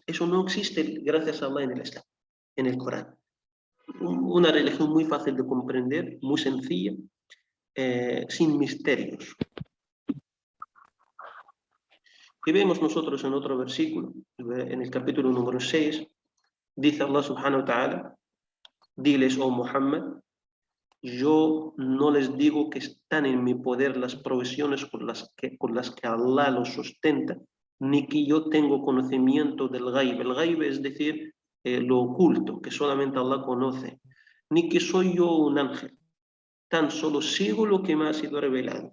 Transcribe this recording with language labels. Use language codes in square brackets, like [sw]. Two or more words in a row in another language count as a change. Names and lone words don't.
[es] Eso no existe, gracias a Allah, en el Islam, en el Corán. Una religión muy fácil de comprender, muy sencilla, sin misterios. Y vemos nosotros en otro versículo, en el capítulo número 6, dice Allah [ar] سبحانه وتعالى, [es] diles, oh Muhammad, yo no les digo que están en mi poder las provisiones con las que Allah los sustenta, ni que yo tengo conocimiento del ghaib. El ghaib es decir, lo oculto, que solamente Allah conoce, ni que soy yo un ángel, tan solo sigo lo que me ha sido revelado.